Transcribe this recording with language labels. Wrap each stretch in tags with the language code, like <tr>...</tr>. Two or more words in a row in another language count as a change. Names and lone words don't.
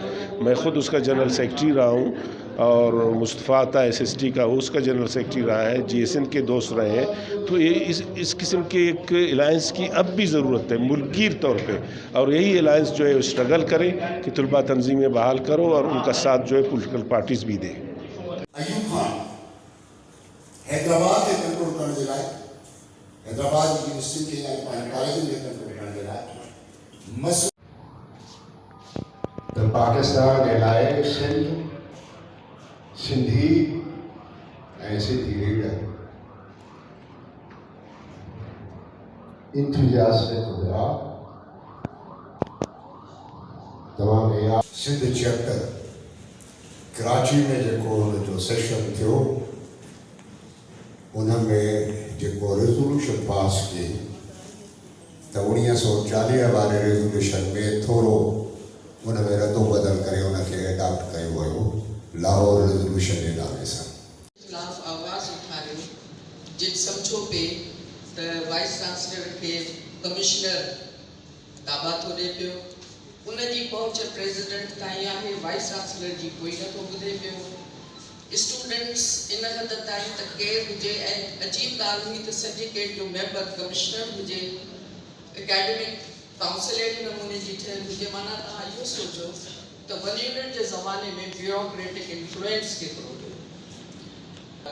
<ur>میں خود اس کا</ur> <en>general secretary</en> <ur>رہا ہوں، اور مصطفیٰ تھا SST کا، اس کا</ur> <en>general secretary</en> <ur>رہا ہے، GSN کے دوست رہے ہیں. تو یہ اس قسم کے ایک الائنس کی اب بھی ضرورت ہے ملک گیر طور پے، اور یہی الائنس جو ہے اسٹرگل کرے کہ طلبہ تنظیمیں بحال کرو اور ان کا ساتھ جو ہے</ur> <en>political parties</en> <ur>بھی دیں.</ur> <sd>अयूब खान हैदराबाद के कंट्रोल करने जे लाइ, हैदराबाद यूनिवर्सिटी के कॉलेज में कंट्रोल करने जे लाइ मस त पाकिस्तान जे लाइ सिंधी ऐं सिंधी लीडर इंथुजियास्टिक हुआ। तमामु सिंध चैप्टर कराची में जो सेशन थियो, उनमें जो रेजोल्यूशन पास कई तो 1940 वाले रेजोल्यूशन में थोड़ो उनमें रद्दो बदल करे उनके एडॉप्ट किया वो लाहौर रेजोल्यूशन के नाले से खिलाफ आवाज़ उठारियो, जिन समझो पे तो</sd> <en>vice chancellor</en> <sd>के कमिश्नर दावा थो दे पियो, उनकी पहुंच प्रेसिडेंट ताईं आहे,</sd> <en>vice chancellor</en> <sd>जी कोई नथो ॿुधे पियो। स्टूडेंट्स इन हद ताईं त केरु हुजे, ऐं अजीब ॻाल्हि हुई त सिंडिकेट जो मेंबर कमिश्नर हुजे,</sd> <en>academic council</en> <sd>अहिड़े नमूने जी ठहियल हुजे। माना तव्हां इहो सोचो त वलीडनि जे ज़माने में</sd> <en>bureaucratic influence</en> <sd>केतिरो हुयो।</sd>